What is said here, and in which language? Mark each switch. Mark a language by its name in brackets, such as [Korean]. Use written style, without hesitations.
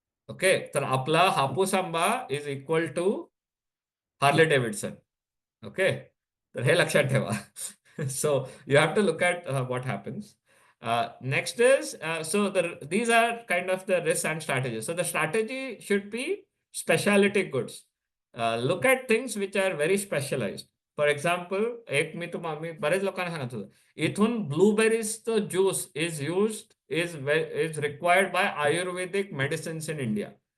[English] Okay, [Marathi] तर आपला हापूस आंबा [English] is equal to Harley Davidson. [Marathi] Okay, तर हे लक्षात ठेवा. [English] So you have to look at what happens. Next is, these are kind of the risks and strategies. So the strategy should be specialty goods. Look at things which are very specialized. [Marathi] For example, एक मी बरेच लोकांना सांगत होतो, इथून ब्लूबेरीजचं juice [English] is required by Ayurvedic medicines in India.